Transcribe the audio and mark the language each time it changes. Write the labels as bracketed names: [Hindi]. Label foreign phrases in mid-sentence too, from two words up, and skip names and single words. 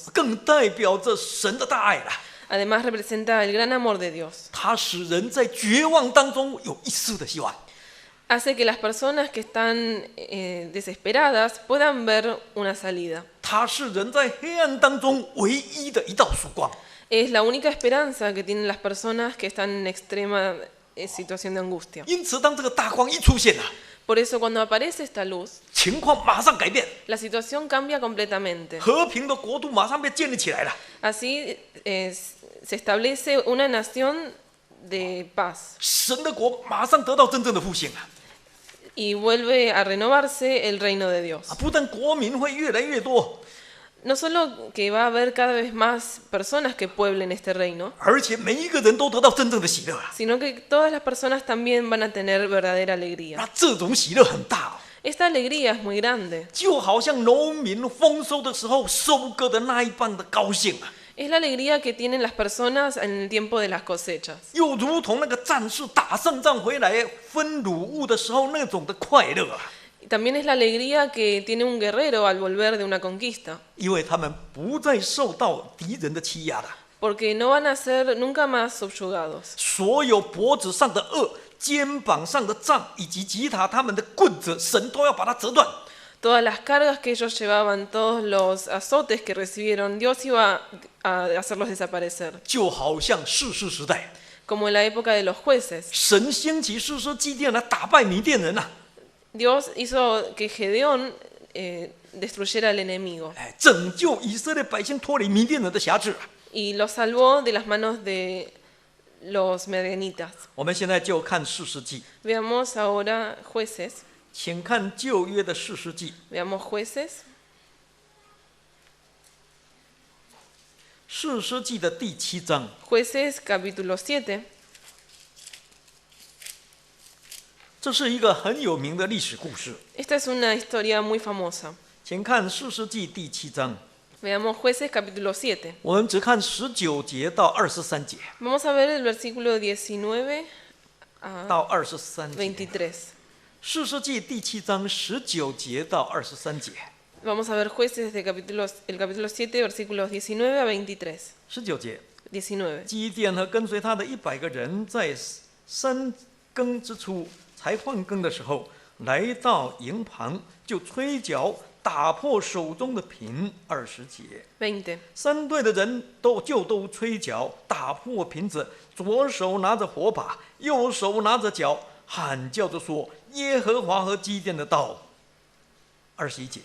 [Chinese] 更代表着神的大爱了。 [Spanish] Además representa el gran amor de Dios. [Chinese] 它使人在绝望当中有一丝的希望。 [Spanish] Hace que las personas que están desesperadas puedan ver una salida. [Chinese] 它是人在黑暗当中唯一的一道曙光。 [Spanish] Es la única esperanza que tienen las personas que están en extrema situación de angustia. [Chinese] 因此，当这个大光一出现了， [Spanish] Por eso cuando aparece esta luz, [Chinese] 情况马上改变， [Spanish] la situación cambia completamente. [Chinese] 和平的国度马上被建立起来了。 [Spanish] Así se establece una nación de paz [Chinese] 神的国马上得到真正的复兴了。 [Spanish] y vuelve a renovarse el reino de Dios. [Chinese] 不但国民会越来越多， [Spanish] No solo que va a haber cada vez más personas que pueblen este reino, [Chinese] 而且每一个人都得到真正的喜乐啊！ [Spanish] sino que todas las personas también van a tener verdadera alegría. [Chinese] 那这种喜乐很大哦， [Spanish] Esta alegría es muy grande. [Chinese] 就好像农民丰收的时候收割的那一般的高兴啊， [Spanish] Es la alegría que tienen las personas en el tiempo de las cosechas. [Chinese] 又如同那个战士打胜仗回来分掳物的时候那种的快乐啊， [Spanish] Y también es la alegría que tiene un guerrero al volver de una conquista, [Chinese] 因为他们不再受到敌人的欺压了。 [Spanish] porque no van a ser nunca más subyugados. [Chinese] 所有脖子上的轭、肩膀上的杖以及吉他他们的棍子，神都要把它折断。 [Spanish] Todas las cargas que ellos llevaban, todos los azotes que recibieron, Dios iba a hacerlos desaparecer. [Chinese] 就好像士师时代， [Spanish] Como en la época de los jueces. [Chinese] 神兴起士师基甸来打败米甸人啊， [Spanish] Dios hizo que Gedeón destruyera al enemigo [Chinese] 拯救以色列百姓脱离米甸人的辖制。 [Spanish] y los salvó de las manos de los medianitas. [Chinese] 我们现在就看士师记， [Spanish] Veamos ahora jueces. [Chinese] 请看旧约的士师记， [Spanish] Veamos jueces. [Chinese] 士师记的第7章。 [Spanish] Jueces capítulo 7. [Chinese] 这是一个很有名的历史故事， [Spanish] Esta es una historia muy famosa. [Chinese] 请看士师记第7章， [Spanish] Veamos jueces capítulo 7. [Chinese] 我们只看19节到23节， [Spanish] Vamos a ver el versículo 19a [Chinese] 到23节。 [Spanish] 23. [Chinese] 士师记第7章19节到23节。 [Spanish] Vamos a ver jueces de el capítulo 7, versículos 19 a 23. [Chinese] 19 节， [Spanish] 19. [Chinese] 基甸和跟随他的100个人，在3更之初才换更的时候，来到营旁，就吹角，打破手中的瓶。20节 [Spanish] 20. [Chinese] ，3队的人都吹角，打破瓶子，左手拿着火把，右手拿着角，喊叫着说：“耶和华和基甸的道。”21节。